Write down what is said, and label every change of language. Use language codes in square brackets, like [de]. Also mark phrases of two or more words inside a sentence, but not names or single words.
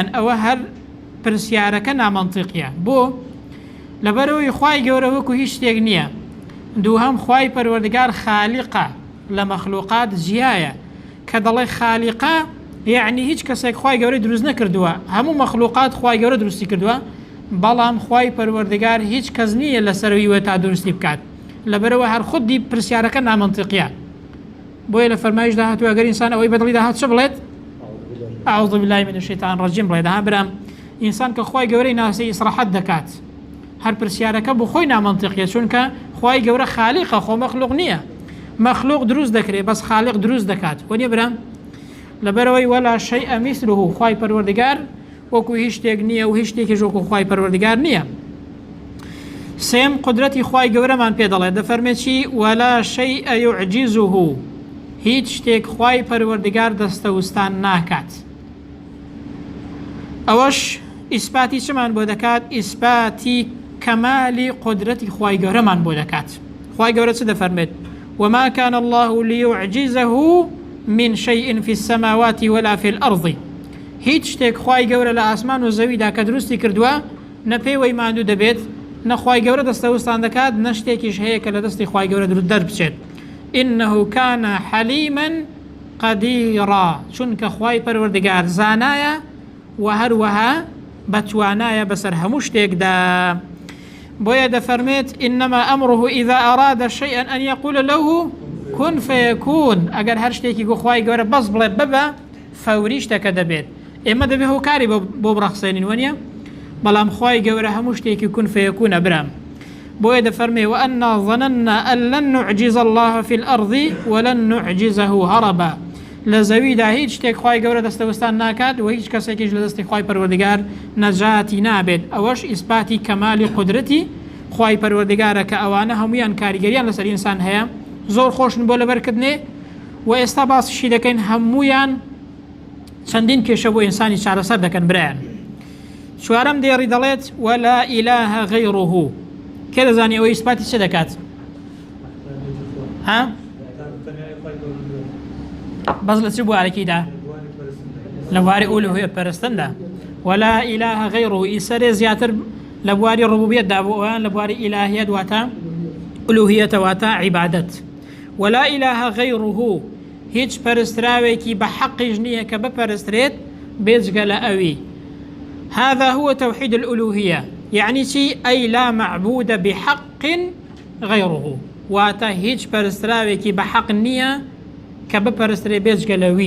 [ckb] ئەوە هەر پرسیارەکە نامەنتیقیە بۆ لەبەرەوەی خوای گەورە وەکو هیچ شتێک نییە دووهەم خوای پەروەردگار خالیقە لە مەخلوقات جیایە کە دەڵێ خالیقە یعنی هیچ کەسێک خوای گەورەی دروست نەکردووە هەموو مەخلوقات خوای گەورە دروستی کردووە بەڵام خوای پەروەردگار هیچ کەس نییە لەسەرویوە تا دروستی بکات لەبەرەوە هەر خودی پرسیارەکە نامەنتیقیە بۆیە لە فەرمایشدا هاتووە ئەگەر ئینسان ئەوەی بەدڵیدا هات چ بڵێت [ar] ئەعوذ بالله من الشیطان الرجیم [ckb] بڵێت ها برام ئینسان کە خوای گەورەی ناسی ئیسراحەت دەکات هەر پرسیارەکە بۆ خۆی نامەنتیقیە چونکە خوای گەورە خالیقە خۆ مەخلوق نییە مەخلوق دروست دەکرێت بەس خالق دروست دەکات وەنیە برام لەبەرەوەی [ar] ولا شيء مثله [ckb] خوای پەروەردگار وەکو هیچ شتێک نییە و هیچ شتێکی ژۆکو خوای پەروەردگار نییە. سێم قدرەتی خوای گەورەمان پێ دەڵێت دەفەرمێکی [ar] وەلا شەیئە یوعجیزه، [ckb] هیچ شتێک خوای پەروەردگار دەستەوستان ناکات. ئەوەش ئیسپاتی چمان بۆ دەکات؟ ئیسپاتی کەمالی قدرەتی خوای گەورەمان بۆ دەکات. خوای گەورە چ دەفەرمێت؟ [ar] وما كان الله ليعجزه من شيء في السماوات ولا في الأرض، [ckb] هیچ شتێک خوای گەورە لە ئاسمان و زەویدا کە دروستی کردووە نە پێی ماندوو دەبێت، نە خوای گەورە دەستەوستان دەکات، نە شتێکیش هەیە کە لە دەستی خوای گەورە دەربچێت. [ar] إنه كان حليما قديرا، [ckb] چونکە خوای پەروەردگار زانایە و هەروەها بەتوانایە بەسەر هەموو شتێکدا. بۆیە دەفەرمێت [ar] إنما أمره إذا أراد شيئا أن يقول له كن فيكون، [ckb] ئەگەر هەر شتێکی گو خوای گەورە بەس بڵێ ببە فەوری شتەکە دەبێت. ئێمە دەبێ هۆکاری بۆ بڕەخسێنین وەنیە، بەڵام خوای گەورە هەموو شتێکی [ar] کون فەیەکونە [ckb] برام. بۆیە دەفەرمێ [ar] وأنا ظننا أن لن نعجز الله في الأرض ولن نعجزه هربا، [ckb] لە زەویدا هیچ شتێک خوای گەورە دەستەوەستان ناکات و هیچ کەسێکیش لە دەستی خوای پەروەردگار نەجاتی نابێت. ئەوەش ئیسپاتی کەمالی قدرەتی خوای پەروەردگارە کە ئەوانە هەمویان کاریگەریان لەسەر ئینسان هەیە، زۆر خۆشن بۆ لەبەرکردنێ و ئێستا باسیشی دەکەین هەمویان چەندین کێشە بۆ ئینسانی چارەسەر دەکەن برایان. چوارەم دێڕی دەڵێت [ar] ولا إله غيره، [ckb] کێ دەزانی ئەوەی ئیسپاتی چ دەکات؟ ها؟ بەس لە چ بوارێکیدا؟ لە بواری ئولوهیەت پەرستندا. [ar] ولا إله غيره [ckb] ئیسەرێ زیاتر لە بواری ڕبوبیەتدا بۆ ئەویان لە بواری ئیلاهیەت واتە ئولوهیەتە واتە عیبادەت. [ar] ولا إله غيره، [ckb] هیچ پەرستراوێکی بە حەقیش نییە کە بپەرسترێت بێجگە لە ئەوی. [ar] هذا هو توحيد الألوهية، يعني شيء أي لا معبود بحق غيره، [ckb] واتا هیچ پەرستراوێکی بە حەق نییە کە بپەرسترێ بێجگە لەوی.